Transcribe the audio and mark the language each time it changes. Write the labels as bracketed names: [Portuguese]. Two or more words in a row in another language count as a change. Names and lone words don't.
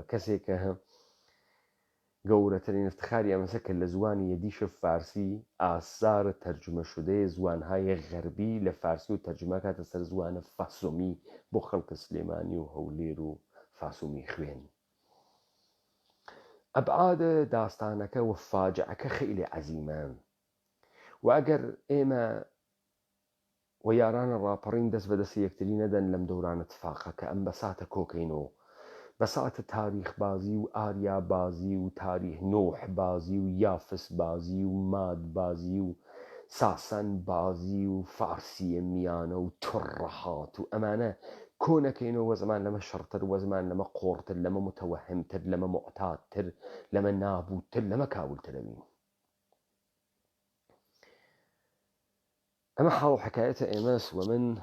[Central Kurdish] کەسێک کە گەورەترین افتخاری ئەمەسە کە لە زوانی یەدیش فارسی ئاسار تەرجمە شدەی زوانهای غەربی لە فارسی و تەرجمە کاتە سەر زوانە فاسۆمی بۆ خەڵکە سلێمانی و هەولێر و فاسۆمی خوێن. ئەبعادە داستانەکە و فاجعەکە خەیلی عەزیمە و ئەگەر ئێمە و یارانە ڕاپەڕین دەست بەدەستی یەکتری نەدەن لەم دەورانە اتفاقە کە ئەم بەساتە کۆکەینەوە، بەساتە تاریخ بازی و ئاریا بازی و تاریخ نوح بازی و یافس بازی و ماد بازی و ساسان بازی و فارسیە میانە و تڕەهات و ئەمانە کۆنەکەینەوە وە زەمان لەمە شەڕتر، وە زەمان لەمە قۆڕتر، لەمە متەوەهمتر، لەمە معتادتر، لەمە نابوودتر، لەمە کاولترەوین. ئەمە حاڵ و حەکایەتە ئێمەس و من